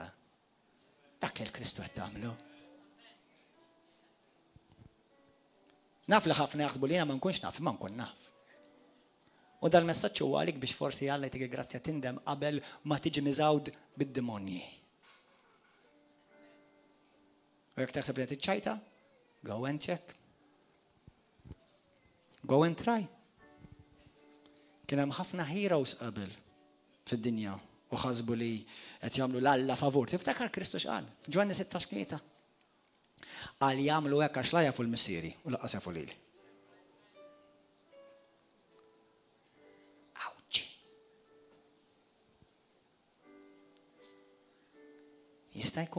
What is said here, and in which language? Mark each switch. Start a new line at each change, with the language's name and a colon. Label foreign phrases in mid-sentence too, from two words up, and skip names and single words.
Maltese: Dak li l-Kristu qed tagħmlu. Naf li ħafna jaħsbu li jiena ma nkunx naf, ma nkun naf. U dal-messaġġ huwa għalik biex forsi Alla jtik grazzja tindem qabel ma tiġi miżawd bid-demonji. U jekk taħseb li qed tiċċajta,
English: go and check. Go and try.
Maltese: Kien hemm ħafna heroes qabel fid-dinja u ħasbu li qed jagħmlu l-Alla favur. Tiftakar Kristu x'qal f'Ġwanni 16:3. Qal jagħmlu hekk għax la jafu l-missieri u laqqas jafu lili. Jista' jkun?